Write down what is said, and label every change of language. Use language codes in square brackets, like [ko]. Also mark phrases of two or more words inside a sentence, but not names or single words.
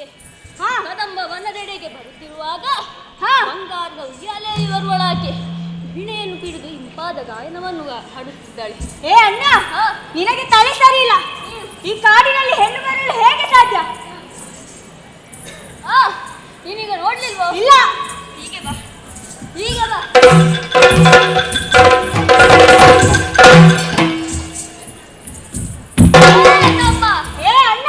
[kn] ಹಾ ಕದಂಬ ವನದೆಡೆಗೆ ಬರುತ್ತಿರುವಾಗ ಹಾ ಬಂಗಾರದ ಉಯ್ಯಾಲೆ ಇವರುವಳಾಕೆ ವೀಣೆಯನ್ನು ಹಿಡಿದು ಇಂಪಾದ ಗಾಯನವನ್ನು ಹಾಡುತ್ತಿದ್ದಾಳೆ. ಏ ಅಣ್ಣ ನಿನಗೆ ತಲೆ ಸರಿ ಇಲ್ಲ. ಈ ಕಾಡಿನಲ್ಲಿ ಹೆಣ್ಣು ಬರಲು ಹೇಗೆ ಸಾಧ್ಯ? ನೀನೀಗ ನೋಡ್ಲಿಲ್ವೋ? ಇಲ್ಲ. ಹೀಗೆ ಬಾ, ಹೀಗೆ ಬಾ. ಏ ಅಣ್ಣ